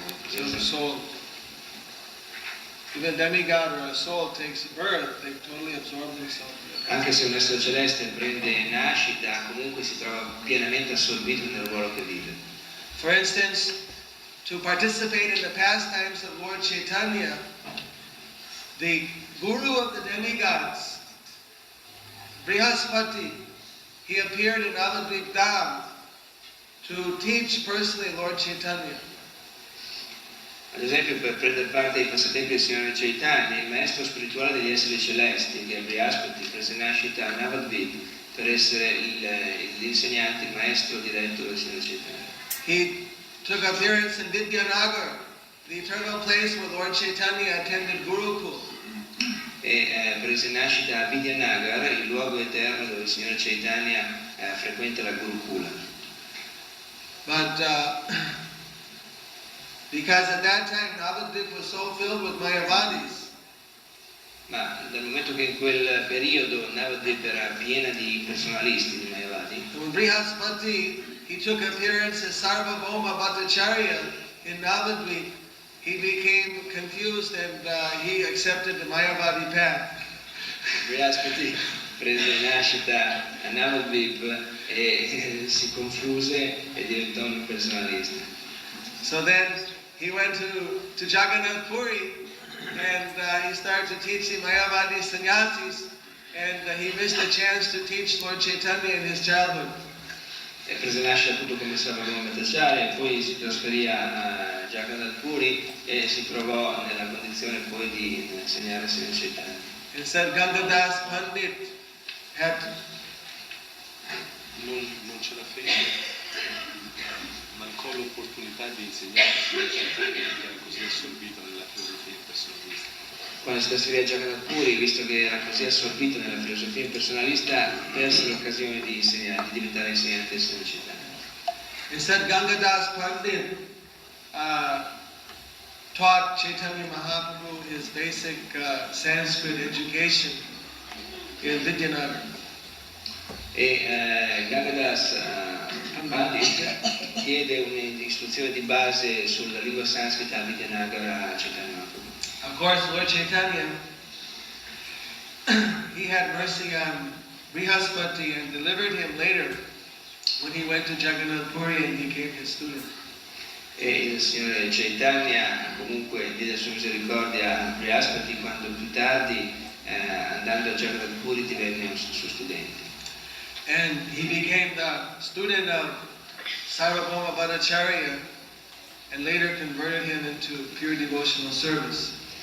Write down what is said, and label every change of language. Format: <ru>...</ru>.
<en>So the soul, even a demigod or a soul takes birth, they totally absorb themselves.</en> <it>Anche se un essere celeste prende nascita, comunque si trova pienamente assorbito nel ruolo che vive.</it> <en>For instance, to participate in the pastimes of Lord Chaitanya, the guru of the demigods, Brihaspati, he appeared in Navadvip Dham to teach personally Lord Chaitanya.</en> <it>Ad esempio, per prendere parte ai passatempi del Signore Chaitanya, il maestro spirituale degli esseri celesti, che è Brihaspati, prese nascita a Navadvip per essere l'insegnante, il maestro diretto del Signore Chaitanya.</it> <en>He took appearance in Vidyanagar, the eternal place where Lord Chaitanya attended Gurukul.</en> <it>E prese nascita a Vidyanagar, il luogo eterno dove il Signore Chaitanya frequenta la Gurukula.</it> <en>But because at that time Navadvip was so filled with Mayavadis,</en> <it>Ma dal momento che in quel periodo Navadvip era piena di personalisti, di Mayavadi,</it> <en>when Brihaspati he took appearance as Sarvabhauma Bhattacharya in Navadvip, he became confused and he accepted the Mayavadi path.</en> <it>Brihaspati prese nascita a Navadvip e si confuse e diventò un personalista.</it> <en>So then he went to Jagannath Puri and he started to teach the Mayavadi sannyasis, and he missed the chance to teach Lord Chaitanya in his childhood.</en> <it>E prese nascita appunto come Sarvabhauma Bhattacharya, poi si trasferì a Jagannath Puri e si trovò nella condizione poi di insegnare il Signore Chaitanya.</it> <en>And said Gangadas Pandit had</en> <it>non ce la fece, mancò l'opportunità di insegnare il Signore Chaitanya perché era così assorbito nella filosofia impersonalista. Quando si trasferì a Jagannath Puri, visto che era così assorbito nella filosofia impersonalista, perse l'occasione di insegnare, di diventare insegnante del Signore Chaitanya.</it> <en>Instead, Gangadas Pandit taught Chaitanya Mahaprabhu his basic Sanskrit education in Vidyanagar.</en> <it>E Gangadas Pandit diede un'istruzione di base sulla lingua sanscrita a Vidyanagar a Chaitanya Mahaprabhu.</it> <en>Of course, Lord Chaitanya, he had mercy on Brihaspati and delivered him later when he went to Jagannath Puri and became his student.</en> <it>E il Signore Chaitanya comunque diede la sua misericordia a Brihaspati quando più tardi, andando a Jagannath Puri, divenne un suo studente.</it> <en>And he became the student of Sarvabhauma Bhattacharya and later converted him into pure devotional service.</en>